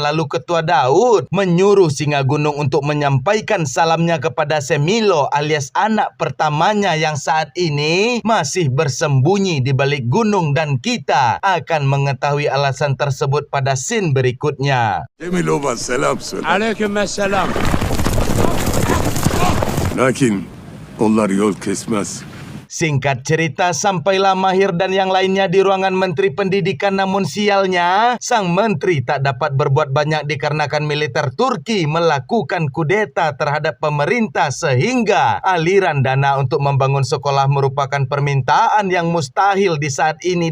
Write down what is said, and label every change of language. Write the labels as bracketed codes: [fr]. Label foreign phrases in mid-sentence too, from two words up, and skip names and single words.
[id] Lalu ketua Daud menyuruh singa gunung untuk menyampaikan salamnya kepada Semilo alias anak pertamanya yang saat ini masih bersembunyi di balik gunung, dan kita akan mengetahui alasan tersebut pada scene berikutnya. [tr] Semilova selam söyle. Aleykümselam. Lakin onlar yol kesmez. [id] Singkat cerita, sampailah Mahir dan yang lainnya di ruangan Menteri Pendidikan, namun sialnya sang menteri tak dapat berbuat banyak dikarenakan militer Turki melakukan kudeta terhadap pemerintah sehingga aliran dana untuk membangun sekolah merupakan permintaan yang mustahil di saat ini.